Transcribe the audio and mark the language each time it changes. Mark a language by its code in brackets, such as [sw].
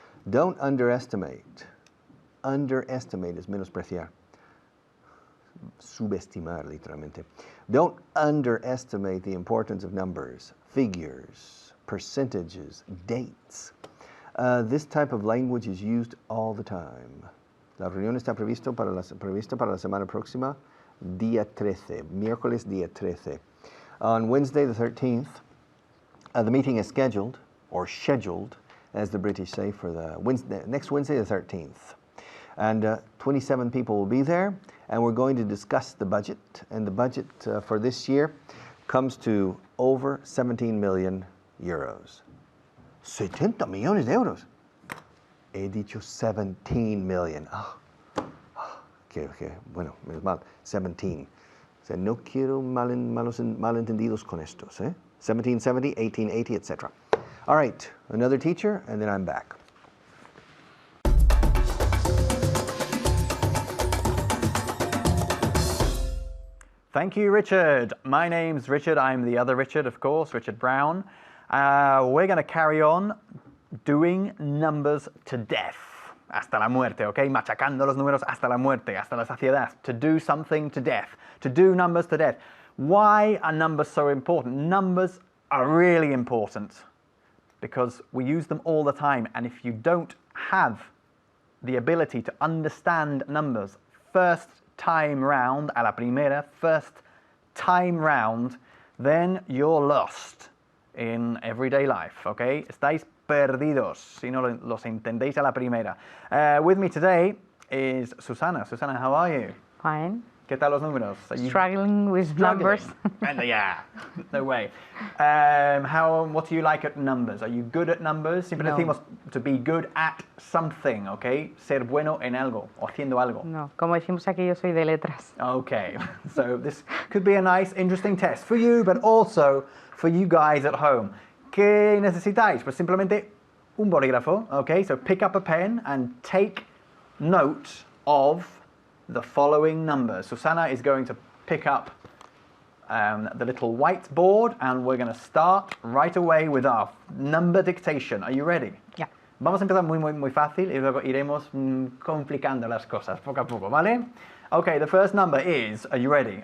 [en] Don't underestimate. [es] Underestimate es menospreciar. Subestimar, literalmente. [en] Don't underestimate the importance of numbers, figures, percentages, dates. This type of language is used all the time. [es] La reunión está prevista para la semana próxima, día 13, miércoles día 13. [en] On Wednesday the 13th, the meeting is scheduled, or scheduled, as the British say, for the next Wednesday the 13th. And 27 people will be there, and we're going to discuss the budget. And the budget for this year comes to over 17 million euros. [es] 70 millones de euros. He dicho 17 million. Okay, bueno, menos mal, 17. O sea, no quiero malentendidos con estos. [en] 1770, 1880, etc. All right, another teacher, and then I'm back. Thank you, Richard. My name's Richard. I'm the other Richard, of course, Richard Brown. We're going to carry on doing numbers to death. [es] Hasta la muerte, okay? Machacando los números hasta la muerte, hasta la saciedad. [en] To do something to death. To do numbers to death. Why are numbers so important? Numbers are really important because we use them all the time. And if you don't have the ability to understand numbers first time round, [es] a la primera, [en] first time round, then you're lost in everyday life, okay? [es] Estáis perdidos si no los entendéis a la primera. [en] With me today is Susana. Susana, how are you? Fine. [es] ¿Qué tal los números? [en] Are you Struggling with struggling? numbers. And yeah, no way. What do you like at numbers? Are you good at numbers? [es] Siempre [en] No. [es] decimos [en] to be good at something, okay? [es] Ser bueno en algo o haciendo algo. No, como decimos aquí, yo soy de letras. [en] Okay, so this could be a nice, interesting test for you, but also for you guys at home. [es] ¿Qué necesitáis? Pues simplemente un bolígrafo, okay? [en] So pick up a pen and take note of the following numbers. Susana is going to pick up the little whiteboard and we're going to start right away with our number dictation. Are you ready? [es] Ya. Vamos a empezar muy fácil y luego iremos complicando las cosas poco a poco, ¿vale? [en] Okay, the first number is, are you ready?